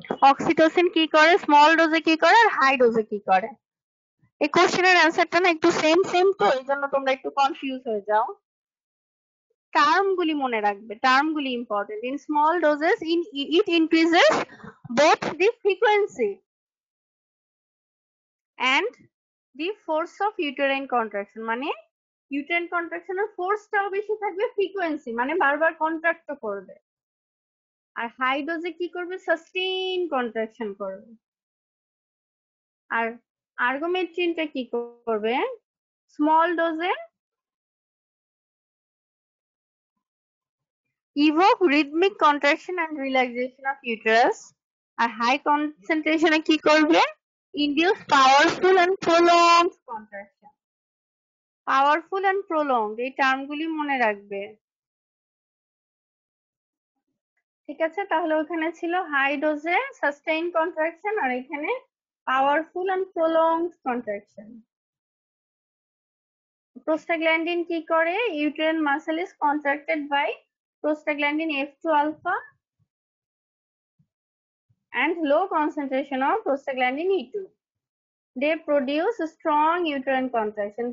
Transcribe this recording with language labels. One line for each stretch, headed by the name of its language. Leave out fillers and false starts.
Bangla: Oxytocin কি করে, small ডোজে কি করে আর হাই ডোজে কি করে? এই কোশ্চেনের অ্যান্সারটা না একটু সেম সেম, তো এই জন্য তোমরা একটু কনফিউজ হয়ে যাও। টার্মগুলি মনে রাখবে, টার্মগুলি important.
English: In small doses it increases both the frequency and the force of uterine contraction।
Bangla: মানে ইউটেরাইন কন্ট্রাকশনের ফোর্সটাও বেশি থাকবে, ফ্রিকোয়েন্সি মানে বারবার কন্ট্রাক্ট করবে। আর হাই ডোজে কি করবে? সাস্টেইন কন্ট্রাকশন করবে। আর আর্গোমেট্রিনটা কি করবে? Small ডোজে
English: evoke rhythmic contraction and relaxation of uterus,
Bangla: আর high কনসেন্ট্রেশনে কি করবে?
English: induce powerful and prolonged contraction।
Bangla: Powerful and prolonged এই টার্মগুলি মনে রাখবে। ঠিক আছে, তাহলে ওখানে ছিল হাই ডোজে সাস্টেইন কন্ট্রাকশন আর এখানে powerful and prolonged contraction. Prostaglandin কি করে?
English: uterine muscle is contracted by prostaglandin F2 alpha and low concentration of prostaglandin E2. They produce strong uterine contraction.